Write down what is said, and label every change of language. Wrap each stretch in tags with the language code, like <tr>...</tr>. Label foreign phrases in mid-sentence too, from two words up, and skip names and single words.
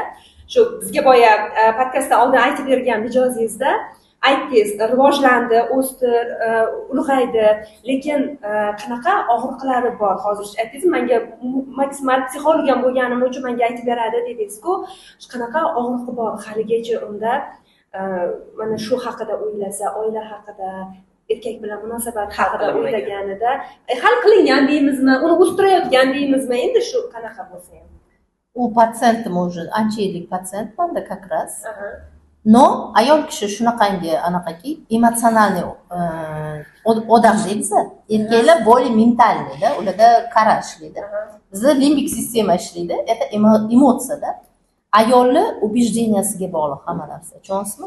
<uz>Shu bizga boya podkastda oldin aytib bergan mijozingizda aytdingiz, rivojlandi, o'sdi, ulg'aydi, lekin qanaqa og'riqlari bor hozir aytdingiz, menga maksimal psixolog ham bo'lganim uchun menga aytib beradi dedingiz-ku, qanaqa og'riqi bor haligacha unda mana shu haqida o'ylasa, oila haqida, erkak bilan munosabat haqida o'ylaganida hal qilingan deymizmi, uni o'stirayotgan deymizmi, endi shu qanaqa bo'lsa ham. U patsientim уже ancha yillik patsientmanda</uz> <ru>как раз.</ru> <uz>No, ayol kishi shunaqangi anaqaki emotsionalniy odam deydi-da. Erkaklar более mentalniy-da, ularda qarash deydi. Bizda limbik sistema ishlaydi, это emotsiya-da. Ayolni убежденияsiga bog'liq hamma narsa. Tushunasizmi?</uz>